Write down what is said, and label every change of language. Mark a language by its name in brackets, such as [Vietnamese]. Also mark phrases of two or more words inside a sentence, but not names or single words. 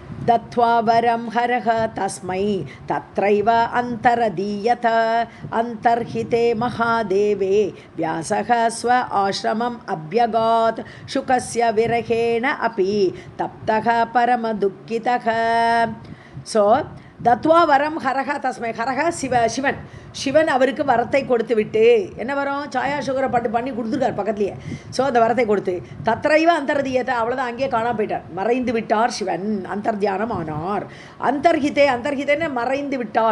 [Sanskrit] दत्त्वा वरं हरः तस्मै तत्रैव अन्तरदीयत अन्तर्हिते महादेवे व्यासः स्व आश्रमम् अभ्यगात् शुकस्य विरहेण अपि तप्तः परमदुःखितः सो दत्त्वा वरं हरः तस्मै ஹரஹா [Tamil] சிவன் சிவன் அவருக்கு வரத்தை கொடுத்து விட்டு என்ன வரும் சாயா சுகரை பண்ணி கொடுத்துருக்கார் பக்கத்துலேயே. ஸோ அந்த வரத்தை கொடுத்து தத்ரைவ அந்தர்தியத்தை அவ்வளோதான் அங்கேயே காணாம போயிட்டார், மறைந்து விட்டார் சிவன், அந்தர்தியானம் ஆனார். அந்தர்ஹிதேன்னு மறைந்து விட்டார்.